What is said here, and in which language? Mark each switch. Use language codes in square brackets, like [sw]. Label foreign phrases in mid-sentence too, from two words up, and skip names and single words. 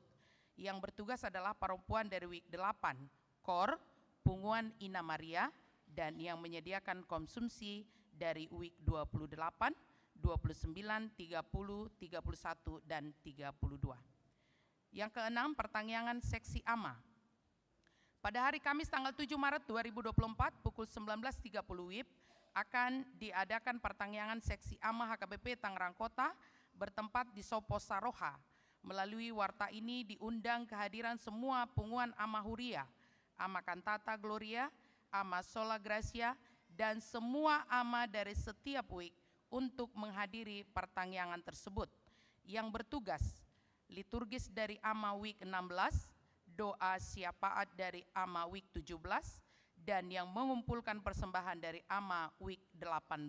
[id] Yang bertugas adalah perempuan dari WIK 8, KOR, Punguan Ina Maria, dan yang menyediakan konsumsi dari WIK 28, 29, 30, 31, dan 32. Yang keenam, pertangyangan seksi AMA. Pada hari Kamis tanggal 7 Maret 2024 pukul 19.30 WIB akan diadakan pertangyangan seksi AMA HKBP Tangerang Kota bertempat di Sopo Saroha. Melalui warta ini diundang kehadiran semua punguan AMA Huria, AMA Kantata Gloria, AMA Sola Gracia, dan semua AMA dari setiap WIK untuk menghadiri pertangyangan tersebut. Yang bertugas, liturgis dari AMA WIK 16, doa syafaat dari AMA WIK 17, dan yang mengumpulkan persembahan dari AMA WIK 18.